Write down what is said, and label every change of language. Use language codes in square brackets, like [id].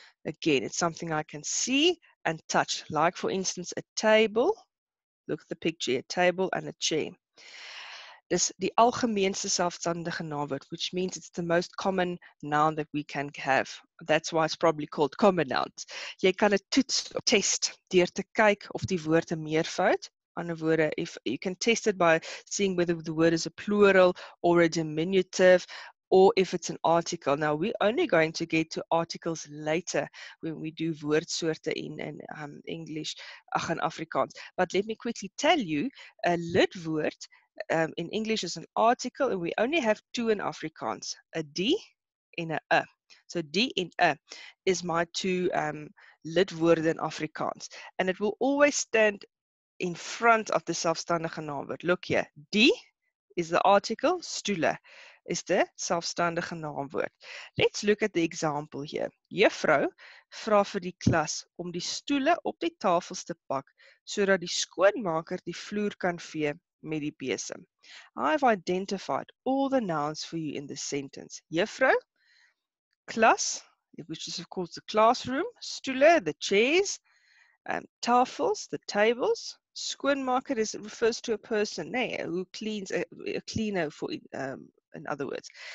[en] Again, it's something I can see and touch, like for instance a table. Look at the picture, a table and a chair. [af] Dis die algemeenste selfstandige naamwoord, [en] which means it's the most common noun that we can have. That's why it's probably called common nouns. [af] Jy kan 'n toets of test deur te kyk of die woord 'n meervoud. Ander woorde, [en] if you can test it by seeing whether the word is a plural or a diminutive, or if it's an article. Now, we're only going to get to articles later when we do woordsoorte in English, in Afrikaans. But let me quickly tell you, a lidwoord in English is an article, and we only have two in Afrikaans, a die en a. So die en a is my two lidwoorde in Afrikaans. And it will always stand in front of the selfstandige naamwoord. Look here, die is the article, stoele is the selfstandige naamwoord. Let's look at the example here. [af] Juffrou vra vir die klas om die stoele op die tafels te pak sodat die skoonmaker die vloer kan vee met die besem. [en] I've identified all the nouns for you in this sentence. Juffrou, klas, which is of course the classroom, stoele, the chairs, tafels, the tables. Skoonmaker refers to a person, who cleans, a cleaner, for in other words.